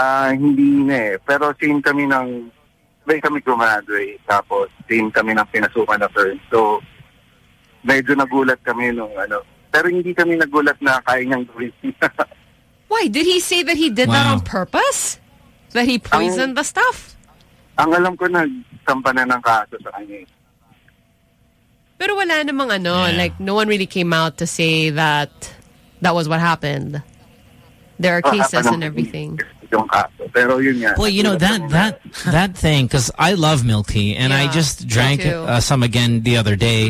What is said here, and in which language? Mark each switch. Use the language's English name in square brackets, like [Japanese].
[Filipino] Hindi na eh. Pero same kami ng... May kami gumaduay. Tapos same kami ng pinasukan na friend. So medyo nagulat kami nung ano. Pero hindi kami nagulat na kaya niyang gawin. [English] Why? Did he say that he did that on purpose? That he poisoned the stuff? [Filipino] Ang alam ko nagtampan na ng kaso sa kanya. Pero wala namang ano, [English] like no one really came out to say that that was what happened. There are cases and everything. Well, you know, that thing, because I love milk tea, and yeah, I just drank some again the other day.